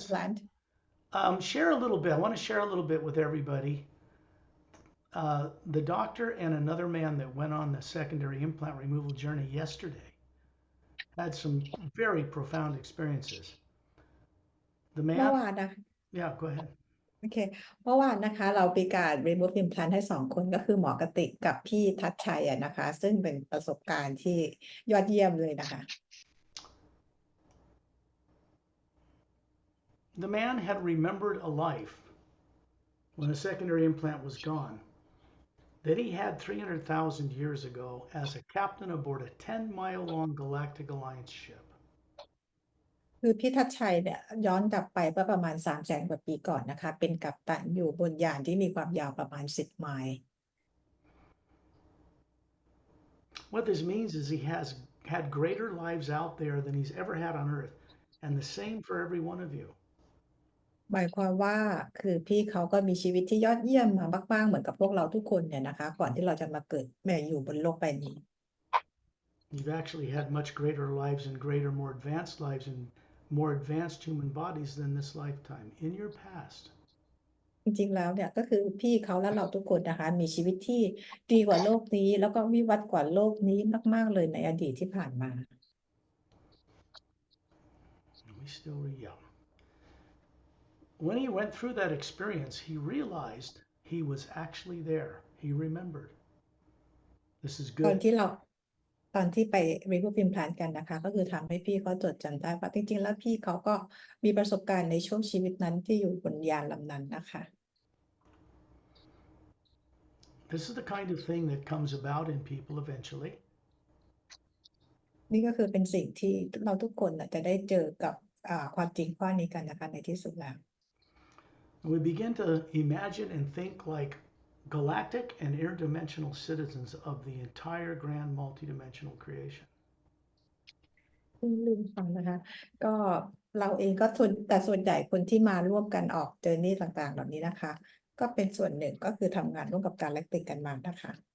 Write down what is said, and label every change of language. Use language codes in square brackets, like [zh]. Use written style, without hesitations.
[en] implant Share a little bit. I want to share a little bit with everybody. The doctor and another man that went on the secondary implant removal journey yesterday had some very profound experiences. The [th] เมื่อ [en] man, [th] วานนะ [en] yeah, go ahead. [th] โอเคเมื่อวานนะคะเรามีการ [en] remove implant [th] ให้2 คนก็คือหมอกระติกกับพี่ทัชชัยอะนะคะ ซึ่งเป็นประสบการณ์ที่ยอดเยี่ยมเลยนะคะ [en] The man had remembered a life when a secondary implant was gone that he had 300,000 years ago as a captain aboard a 10-mile-long Galactic Alliance ship. [th] คือพี่ทัชชัยเนี่ยย้อนกลับไปเมื่อประมาณ300,000 กว่าปีก่อนนะคะเป็นกัปตันอยู่บนยานที่มีความยาวประมาณ10 ไมล์ [en] What this means is he has had greater lives out there than he's ever had on Earth, and the same for every one of you. [th] หมายความว่าคือพี่เขาก็มีชีวิตที่ยอดเยี่ยมมามากๆเหมือนกับพวกเราทุกคนเนี่ยนะคะก่อนที่เราจะมาเกิดมาอยู่บนโลกใบนี้ [en] You've actually had much greater lives and greater, more advanced lives and more advanced human bodies than this lifetime in your past. [th] จริงๆแล้วเนี่ยก็คือพี่เขาและเราทุกคนนะคะมีชีวิตที่ดีกว่าโลกนี้แล้วก็วิวัฒน์กว่าโลกนี้มากๆเลยในอดีตที่ผ่านมา [en] We still were young. When he went through that experience, he realized he was actually there. He remembered. This is [th] ตอน [en] good. [th] ที่ไป [en] remove implant [th] กันนะคะก็คือทำให้พี่เขาจดจำได้ว่าจริงๆแล้วพี่เขาก็มีประสบการณ์ในช่วงชีวิตนั้นที่อยู่บนยานลำนั้นนะคะ [en] This is the kind of thing that comes about in people eventually. [th] นี่ก็คือเป็นสิ่งที่เราทุกคนจะได้เจอกับความจริงข้อนี้กันนะคะในที่สุดแล้ว [en] And we begin to imagine and think like galactic and interdimensional citizens of the entire grand multidimensional creation. [th] ลืมฟังนะคะก็ เราเองก็แต่ส่วนใหญ่คนที่มาร่วมกันออกเจอร์นี่ต่างๆเหล่านี้นะคะ ก็เป็นส่วนหนึ่งก็คือทำงานร่วมกับการแลกเปลี่ยนกันมานะคะ